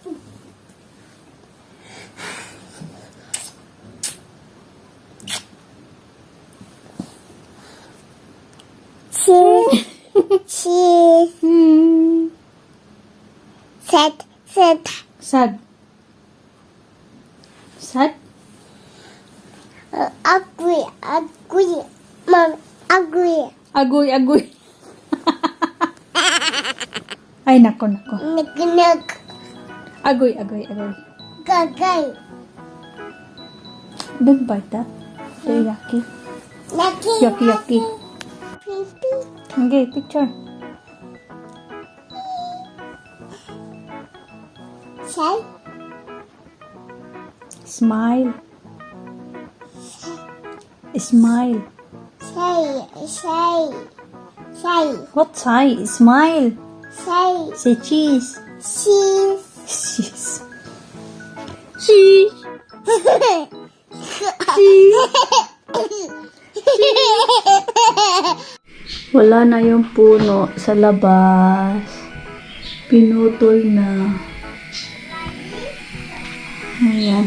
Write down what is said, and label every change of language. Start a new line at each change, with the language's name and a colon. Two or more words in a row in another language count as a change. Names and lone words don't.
English: Cheese. Cheese. Set. Sad. Sad? Ugly. Mom, ugly.
Filipino: Agoy. Ay, nako. Nag. Agoy. Gagay.
English: Don't bite that. They're yucky. Yucky. Okay, picture. Say. Smile. What say? Smile. Say cheese. Cheese.
Filipino: Wala na yung puno sa labas. Pinutol na. Ayan.